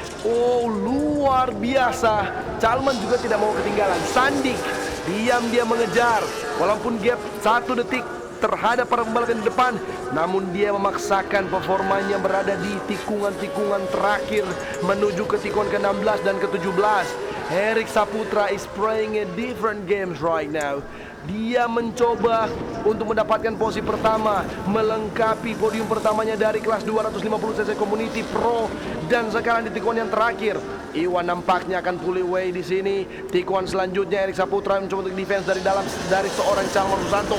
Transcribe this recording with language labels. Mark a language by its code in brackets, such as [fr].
[id] Oh, luar biasa. Chalman juga tidak mau ketinggalan. Sandik diam-diam mengejar, walaupun gap 1 detik terhadap para pembalap yang di depan, namun dia memaksakan performanya berada di tikungan-tikungan terakhir menuju ke tikungan ke-16 dan ke-17. [en] Erik Saputra is playing a different games right now. [id] Dia mencoba untuk mendapatkan posisi pertama, melengkapi podium pertamanya dari kelas 250cc Community Pro, dan sekarang di tikungan yang terakhir, Iwan nampaknya akan [en] pull away [id] di sini. Tikungan selanjutnya Erik Saputra mencoba untuk defense dari dalam dari seorang Chalman Susanto.